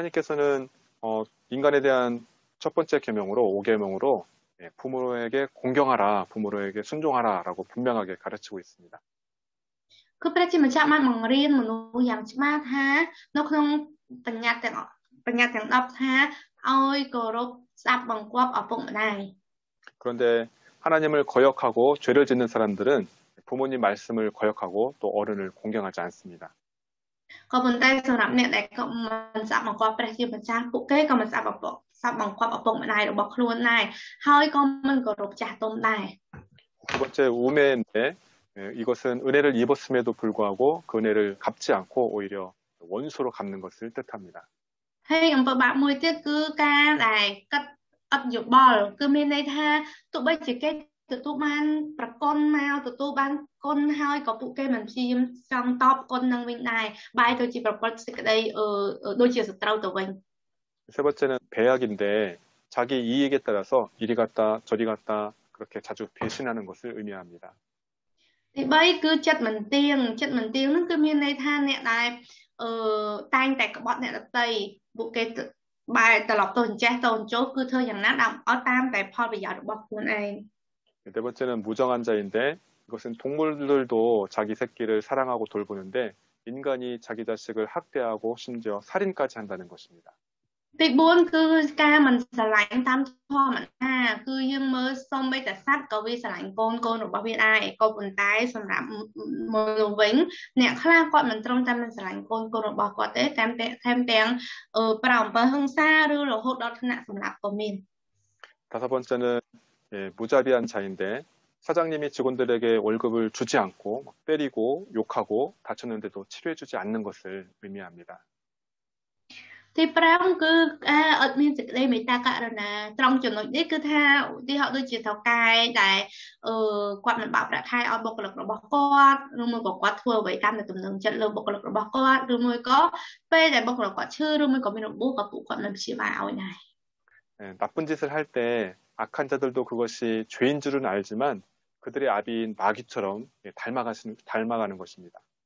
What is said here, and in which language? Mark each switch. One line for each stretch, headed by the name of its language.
Korean: 하나님께서는 인간에 대한 첫 번째 계명으로 5계명으로 부모에게 공경하라, 부모에게 순종하라라고 분명하게 가르치고 있습니다.
Khmer: គឺព្រះជាម្ចាស់បានបង្រៀនមនុស្សយ៉ាងច្បាស់ថានៅក្នុងបញ្ញត្តិទាំង10ថាឲ្យគោរពស្ដាប់បង្គាប់ឪពុកម្ដាយ
Korean: 그런데 하나님을 거역하고 죄를 짓는 사람들은 부모님 말씀을 거역하고 또 어른을 공경하지 않습니다.
Khmer: ក៏ប៉ុន្តែសម្រាប់អ្នកដែលក៏មិនស្ដាប់បង្គាប់ព្រះជាម្ចាស់ពួកគេក៏មិនស្ដាប់បង្គាប់ឪពុកម្ដាយរបស់ខ្លួនដែរហើយក៏មិនគោរពចាស់ទុំដែរ
Korean: 두 번째 우매인데 이것은 은혜를 입었음에도 불구하고 그 은혜를 갚지 않고 오히려 원수로 갚는 것을 뜻합니다.
Khmer: ហើយអំពើបាបមួយទៀតគឺការដែលកាត់អត់យោបល់គឺមានន័យថាទោះបីជាគេទទួលបានប្រកុនមកទទួលបានគុណហើយក៏ពួកគេមិនព្យាយាមចង់តបគុណនឹងវិញដែរបែរទៅជាប្រព្រឹត្តសេចក្តីដូចជាសត្រូវទៅវិញ
Korean: 세 번째는 배약인데 자기 이익에 따라서 이리 갔다 저리 갔다 그렇게 자주 배신하는 것을 의미합니다.
Khmer: ទី3គឺចិត្តមិនទៀងហ្នឹងគឺមានន័យថាអ្នកដែលតែងតែក្បត់អ្នកដទៃពួកគេបែរត្រឡប់ទៅអញ្ចេះទៅអញ្ចោះគឺធ្វើយ៉ាងណាដើម្បីឲ្យតាមតែផលប្រយោជន៍របស់ខ្លួនឯង
Korean: 네 번째는 무정한 자인데 이것은 동물들도 자기 새끼를 사랑하고 돌보는데 인간이 자기 자식을 학대하고 심지어 살인까지 한다는 것입니다.
Khmer: ទី4គឺការមិនស្រឡាញ់តាមធម្មតាគឺយើងមើលសូម្បីតែសត្វក៏វាស្រឡាញ់កូនរបស់វាដែរក៏ប៉ុន្តែសម្រាប់មនុស្សវិញអ្នកខ្លះគាត់មិនត្រឹមតែមិនស្រឡាញ់កូនរបស់គាត់ទេថែមទាំងប្រៅអំពើហិង្សាឬរហូតដល់ថ្នាក់សម្លាប់ក៏មាន
Korean: 다섯 번째는 무자비한 자인데 사장님이 직원들에게 월급을 주지 않고 때리고 욕하고 다쳤는데도 치료해주지 않는 것을 의미합니다.
Khmer: ទី5គឺអត់មានសេចក្តីមេត្តាករុណាត្រង់ចំណុចនេះគឺថាឧទាហរណ៍ដូចជាថៅកែដែលគាត់មិនបើកប្រាក់ខែឲ្យបុគ្គលិករបស់គាត់ឬមួយក៏គាត់ធ្វើអ្វីតាមទំនឹងចិត្តលើបុគ្គលិករបស់គាត់ឬមួយក៏ពេលដែលបុគ្គលិកគាត់ឈឺឬមួយក៏មានរបួសក៏ពួកគាត់មិនព្យាបាលឲ្យដែរ
Korean: 나쁜 짓을 할 때 악한 자들도 그것이 죄인 줄은 알지만 그들의 아비인 마귀처럼 닮아가는 것입니다.